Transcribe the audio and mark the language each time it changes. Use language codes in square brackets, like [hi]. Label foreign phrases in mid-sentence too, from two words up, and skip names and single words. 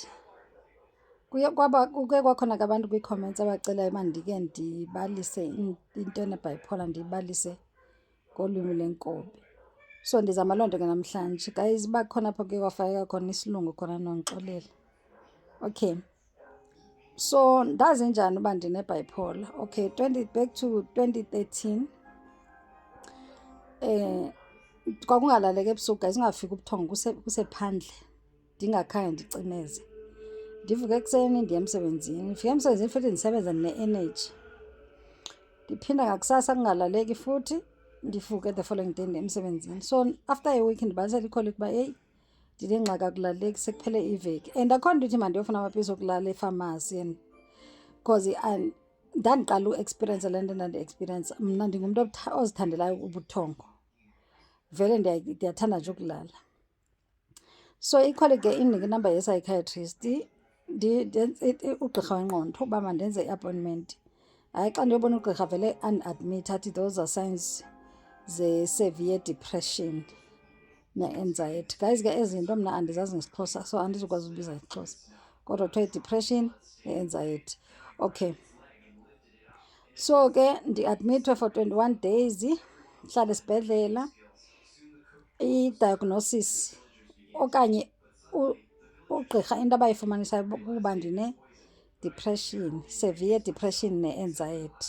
[xh] Kuke kwakhona ke abantu kwi-comments abacelayo uba ndike ndibalise into ene-bipolar, ndiyibalise ngolwimi lenkobe. So ndizama loo nto ke namhlanje. Guys, uba khona apho kuke kwafakeka khona isilungu khona nondixolele. Okay, so ndazi njani uba ndine-bipolar? Okay, [en] back to 2013 [xh] kwakungalaleki ebusuku guys, ingafika ubuthongo kusephandle ndingakhange ndicineze. Ndivuke ekuseni ndiye emsebenzini, ndifika emsebenzini futhi ndisebenza ne-energy. Ndiphinda ngakusasa kungalaleki futhi ndivuke [en] the following day [xh] ndiye emsebenzini. [en] So after a week [xh] ndibalisela ikholegi uba eyi ndinengxaki akulaleki, sekuphele iveki. And akho nto ithi mandiyofuna amapilisi okulala efamasi [en] and because [xh] ndandiqala uexperience le nto ndandi-experience. Mna ndingumntu ozithandelayo ubuthongo, vele ndiyathanda nje ukulala. So ikholegi ke indinike inamba ye-psychiatrist, ugqirha wengqondo uba mandenze i-appointment. Hayi, xa ndiyobona ugqirha vele andiadmitha athi [en] those are signs [xh] ze-severe depression ne-anxiety. Guys, ke ezi zinto mna andizazi ngesiXhosa, so andizukwazi ubiza isiXhosa, kodwa kuthiwa i-depression ne-anxiety. Okay, so ke ndiadmithwe [en] for 21 days, [xh] ndihlala esibhedlela. I-diagnosis okanye ugqirha into abayifumanisayo kuba ndine-depression, severe depression ne-anxiety.